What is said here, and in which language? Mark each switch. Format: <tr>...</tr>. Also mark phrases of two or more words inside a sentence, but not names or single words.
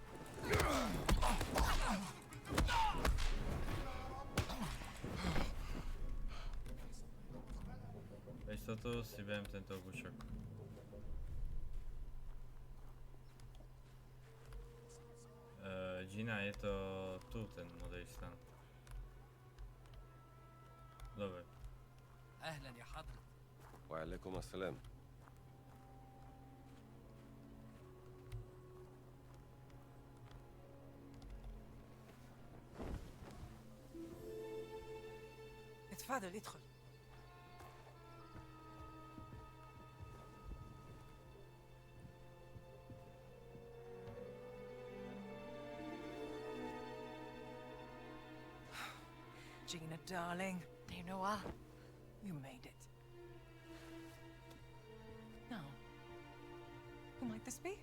<sk>Pre istotu si beriem tento obušok. Gina, je to tu ten modrý stan. Dobre.</sk> <ar>أهلا يا حضرة. وعليكم السلام. اتفضل ادخل.</ar> <en>Gina, darling, Dame Noir. you made it. Now, who might this be?</en>